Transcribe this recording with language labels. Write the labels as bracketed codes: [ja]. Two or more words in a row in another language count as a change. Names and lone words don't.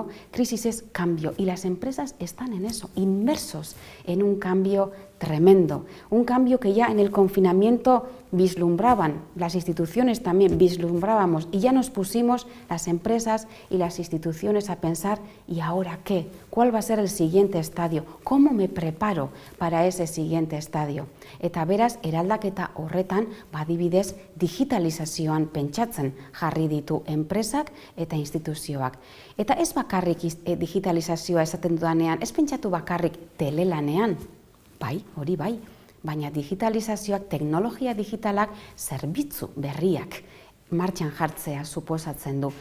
[es] Crisis es cambio y las empresas están en eso, inmersos en un cambio tremendo, un cambio que ya en el confinamiento vislumbraban, las instituciones también vislumbrábamos y ya nos pusimos las empresas y las instituciones a pensar, ¿y ahora qué? ¿Cuál va a ser el siguiente estadio? ¿Cómo me preparo para ese siguiente estadio? [eu] Eta beraz, eraldaketa horretan badibidez digitalizazioan pentsatzen jarri ditu enpresak eta instituzioak. Eta ez bakarrik digitalizazioa esaten dudanean, ez pentsatu bakarrik telelanean, bai, hori bai, baina digitalizazioak, teknologia digitalak, zerbitzu berriak martxan jartzea suposatzen du.